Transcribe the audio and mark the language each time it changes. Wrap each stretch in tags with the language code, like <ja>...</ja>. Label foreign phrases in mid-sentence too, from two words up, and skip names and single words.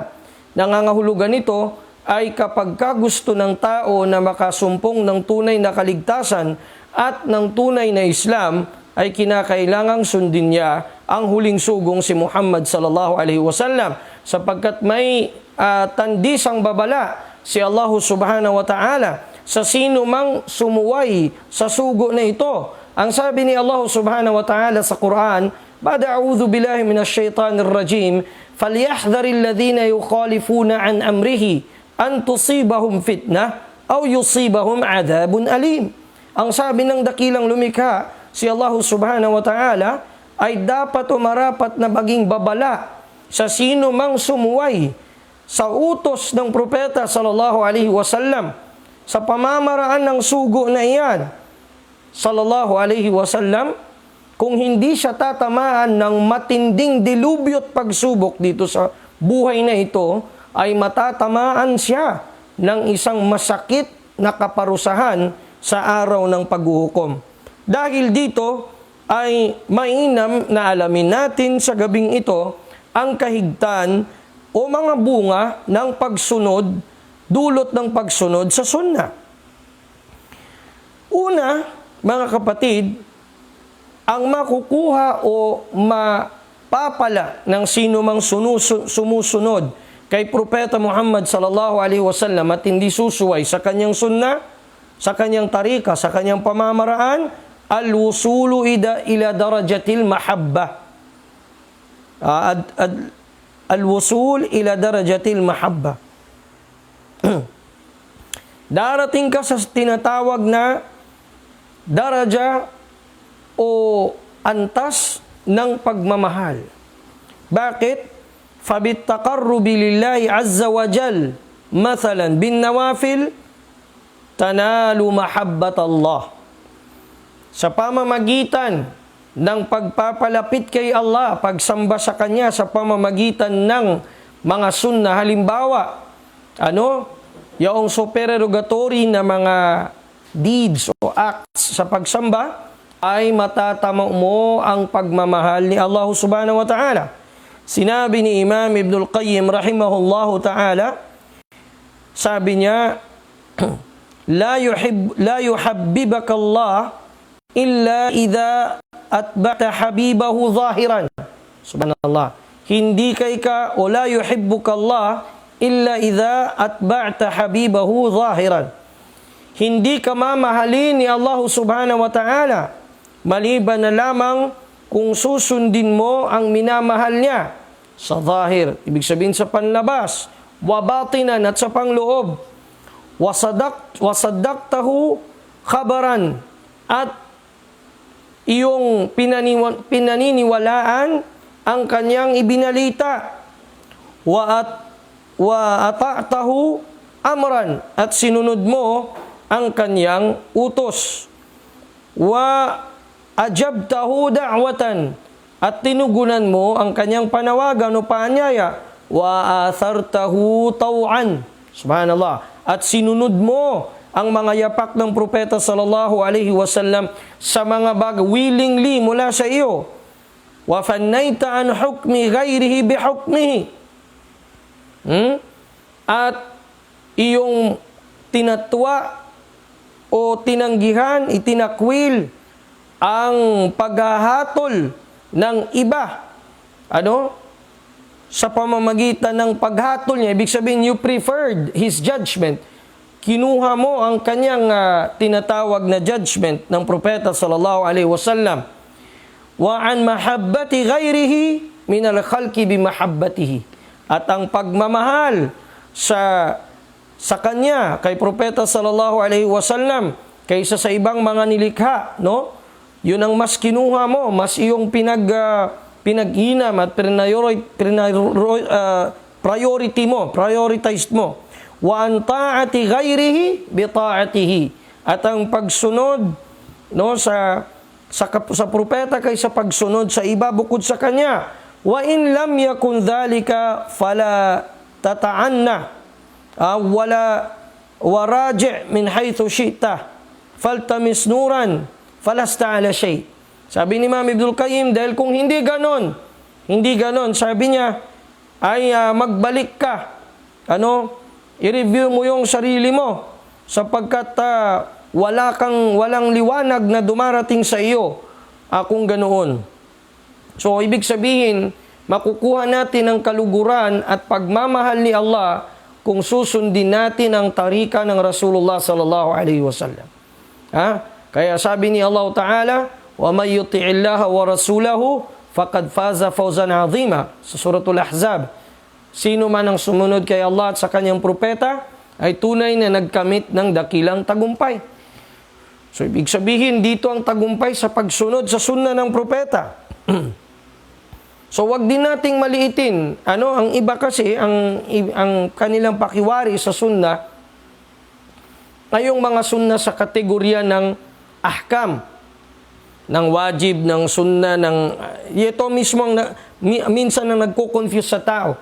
<tl>Nangangahulugan nito ay kapag gusto ng tao na makasumpong ng tunay na kaligtasan at ng tunay na Islam, ay kinakailangang sundin niya ang huling sugong si Muhammad</tl> <ar>صلى الله عليه وسلم,</ar> <tl>sapagkat may tandisang babala si Allah</tl> <ar>سبحانه وتعالى</ar> <tl>sa sino mang sumuway sa sugo na ito. Ang sabi ni Allah</tl> <ar>سبحانه وتعالى</ar> <tl>sa Quran,</tl> <ar>بعد أعوذ بالله من الشيطان الرجيم فليحذر الذين يخالفون عن أمره أن تصيبهم فتنة أو يصيبهم عذاب أليم.</ar> <tl>Ang sabi ng dakilang lumikha, si Allah</tl> <ar>سبحانه وتعالى,</ar> <tl>ay dapat o marapat na maging babala sa sino mang sumuway sa utos ng propeta</tl> <ar>صلى الله عليه وسلم</ar> <tl>sa pamamaraan ng sugo na iyan</tl> <ar>صلى الله عليه وسلم.</ar> <tl>Kung hindi siya tatamaan ng matinding dilubyo at pagsubok dito sa buhay na ito, ay matatamaan siya ng isang masakit na kaparusahan sa araw ng paghuhukom. Dahil dito ay mainam na alamin natin sa gabing ito ang kahigtan o mga bunga ng pagsunod, dulot ng pagsunod sa sunnah. Una, mga kapatid, ang makukuha o mapapala ng sino mang sumusunod kay Propeta Muhammad</tl> <ar>صلى الله عليه وسلم</ar> <tl>at hindi susuway sa kanyang sunnah, sa kanyang tarika, sa kanyang pamamaraan,</tl> <ar>الوصول إلى درجة المحبة. الوصول إلى درجة المحبة.</ar> <tl>Darating ka sa tinatawag na daraja o antas ng pagmamahal. Bakit?</tl> <ar>فبالتقرب لله عز وجل مثلا بالنوافل تنال محبة الله.</ar> <tl>Sa pamamagitan ng pagpapalapit kay Allah, pagsamba sa Kanya sa pamamagitan ng mga sunnah, halimbawa, yung supererogatory na mga deeds o acts sa pagsamba, ay matatamo mo ang pagmamahal ni Allah</tl> <ar>سبحانه وتعالى.</ar> <tl>Sinabi ni Imam Ibn al-Qayyim</tl> <ar>رحمه الله تعالى,</ar> <tl>sabi niya,</tl> <ar>لا يحببك الله إلا إذا اتبعت حبيبه ظاهرا. Subhanallah.</ar> <tl>Hindi ka o</tl> <ar>لا يحبك الله إلا إذا اتبعت حبيبه ظاهرا.</ar> <tl>Hindi ka mamahalin ni Allah</tl> <ar>سبحانه وتعالى</ar> <tl>maliban na lamang kung susundin mo ang minamahal niya sa zahir, ibig sabihin sa panlabas,</tl> <ar>وباطنا</ar> <tl>at sa pangloob,</tl> <ar>وصدقته خبرا,</ar> <tl>at iyong pinaniniwalaan ang kanyang ibinalita,</tl> <ar>وأطعته أمرا,</ar> <tl>at sinunod mo ang kanyang utos,</tl> <ar>وأجبته دعوة,</ar> <tl>at tinugunan mo ang kanyang panawagan o paanyaya,</tl> <ar>وآثرته طوعا سبحان الله,</ar> <tl>at sinunod mo ang mga yapak ng propeta</tl> <ar>صلى الله عليه وسلم</ar> <tl>sa mga bagay willingly mula sa iyo,</tl> <ar>وفنيت عن حكم غيره بحكمه,</ar> <tl>at iyong tinatwa o tinanggihan, itinakwil ang paghahatol ng iba, sa pamamagitan ng paghatol niya. Ibig sabihin,</tl> <en>you preferred his judgment.</en> <tl>Kinuha mo ang kanyang tinatawag na judgment ng propeta</tl> <ar>صلى الله عليه وسلم. وعن محبة غيره من الخلق بمحبته.</ar> <tl>At ang pagmamahal sa kanya, kay propeta</tl> <ar>صلى الله عليه وسلم,</ar> <tl>kaysa sa ibang mga nilikha, yun ang mas kinuha mo, mas iyong pinag-inam at prioritized mo.</tl> <ar>وعن طاعة غيره بطاعته.</ar> <tl>At ang pagsunod sa propeta kaysa pagsunod sa iba bukod sa kanya.</tl> <ar>وإن لم يكن ذلك فلا تتعنى ولا وارجع من حيث شئت فالتمس نورا فلست على شيء.</ar> <tl>Sabi ni Imam Ibn al-Qayyim, dahil kung hindi ganon, sabi niya, ay magbalik ka. I-review mo yung sarili mo sapagkat walang liwanag na dumarating sa iyo kung ganoon. So, ibig sabihin, makukuha natin ang kaluguran at pagmamahal ni Allah kung susundin natin ang tarika ng Rasulullah</tl> <ar>صلى الله عليه وسلم.</ar> <tl>Kaya sabi ni Allah Ta'ala,</tl> <ar>ومن يطع الله ورسوله فقد فاز فوزا عظيما,</ar> <tl>sa suratul Ahzab. Sino man ang sumunod kay Allah at sa kanyang propeta ay tunay na nagkamit ng dakilang tagumpay. So ibig sabihin dito ang tagumpay sa pagsunod sa sunna ng propeta. So wag din nating maliitin. Ang iba kasi ang kanilang pakiwari sa sunna ay yung mga sunna sa kategorya ng ahkam, ng wajib, ng sunna, ito mismo minsan na nagko-confuse sa tao.</tl>